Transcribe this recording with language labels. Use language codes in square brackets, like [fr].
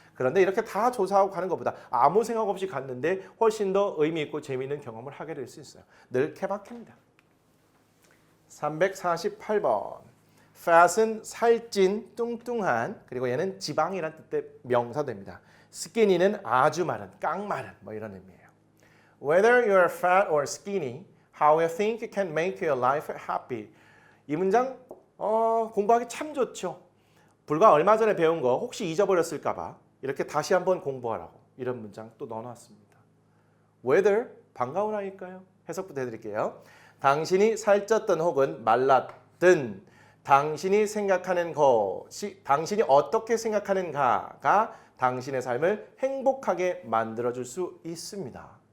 [ko] 그런데 이렇게 다 조사하고 가는 것보다 아무 생각 없이 갔는데 훨씬 더 의미 있고 재미있는 경험을 하게 될 수 있어요. 늘 케바케입니다. 348번. fat은 살찐, 뚱뚱한, 그리고 얘는 지방이란 뜻의 명사됩니다. skinny는 아주 마른, 깡마른 뭐 이런 의미예요. [en] Whether you are fat or skinny, how you think can make your life happy. [ko] 이 문장 공부하기 참 좋죠. 불과 얼마 전에 배운 거 혹시 잊어버렸을까 봐 이렇게 다시 한번 공부하라고 이런 문장 또 넣어놨습니다. Whether 반가우라니까요. 해석부터 해드릴게요. 당신이 살쪘든 혹은 말랐든 당신이 생각하는 것이 당신이 어떻게 생각하는가가 당신의 삶을 행복하게 만들어줄 수 있습니다.